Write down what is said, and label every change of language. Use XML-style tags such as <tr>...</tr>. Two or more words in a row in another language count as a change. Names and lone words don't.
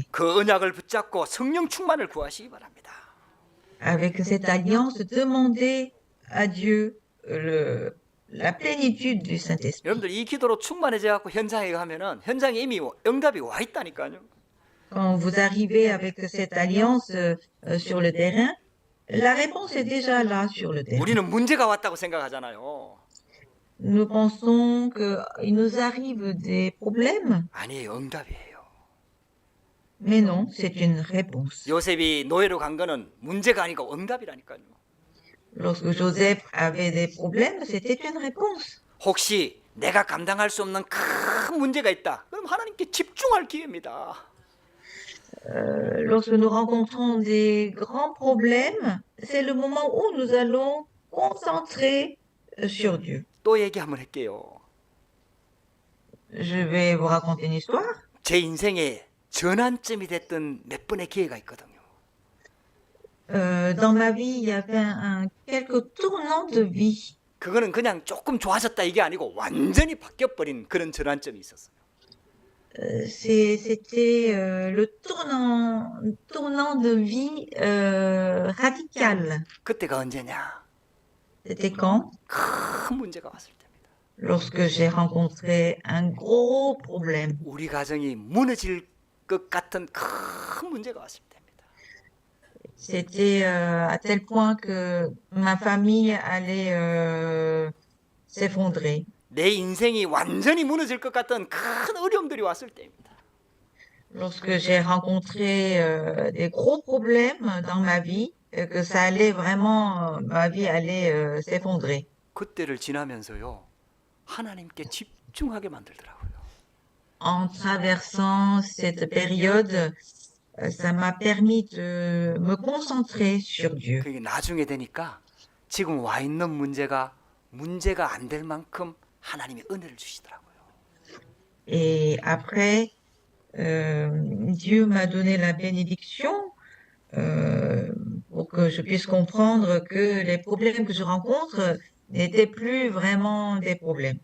<ko>그 언약을 붙잡고 성령 충만을 구하시기 바랍니다.</ko> <fr>Avec cette alliance, demandez à Dieu la plénitude du Saint-Esprit.</fr> <ko>여러분들 이 기도로 충만해져 갖고 현장에 가면은 현장에 이미 응답이 와 있다니까요.</ko> <fr>Quand vous arrivez avec cette alliance sur le terrain, la réponse est déjà là sur le terrain.</fr> <ko>우리는 문제가 왔다고 생각하잖아요.</ko> <fr>Nous pensons qu'il nous arrive des problèmes,</fr> <ko>아니에요, 응답이에요.</ko> <fr>mais non, c'est une réponse.</fr> <ko>요셉이 노예로 간 거는 문제가 아니고 응답이라니까요.</ko> <fr>Lorsque Joseph avait des problèmes, c'était une réponse.</fr> <ko>혹시 내가 감당할 수 없는 큰 문제가 있다. 그럼 하나님께 집중할 기회입니다.</ko> <fr>Lorsque nous rencontrons des grands problèmes, c'est le moment où nous allons concentrer sur Dieu.</fr> <ko>또 얘기 한번 할게요.</ko> <fr>Je vais vous raconter une histoire.</fr> <ko>제 인생에 전환점이 됐던 몇 번의 기회가 있거든요.</ko> <fr>Dans ma vie, il y avait quelques tournants de vie.</fr> <ko>그거는 그냥 조금 좋아졌다 이게 아니고 완전히 바뀌어버린 그런 전환점이 있었어요.</ko> <fr>C'était le tournant de vie radical.</fr> <ko>그때가 언제냐?</ko> <fr>C'était quand?</fr> <ko>큰 문제가 왔을 때입니다.</ko> <fr>Lorsque j'ai rencontré un gros problème.</fr> <ko>우리 가정이 무너질 것 같은 큰 문제가 왔을 때입니다.</ko> <fr>C'était à tel point que ma famille allait s'effondrer.</fr> <ko>내 인생이 완전히 무너질 것 같은 큰 어려움들이 왔을 때입니다.</ko> <fr>Lorsque j'ai rencontré des gros problèmes dans ma vie, que ça allait vraiment, ma vie allait s'effondrer.</fr> <ko>그때를 지나면서요, 하나님께 집중하게 만들더라고요.</ko> <fr>En traversant cette période, ça m'a permis de me concentrer sur Dieu.</fr> <ko>그게 나중에 되니까 지금 와 있는 문제가 안 될 만큼 하나님이 은혜를 주시더라고요.</ko> <fr>Et après, Dieu m'a donné la bénédiction pour que je puisse comprendre que les problèmes que je rencontre n'étaient plus vraiment des problèmes.</fr>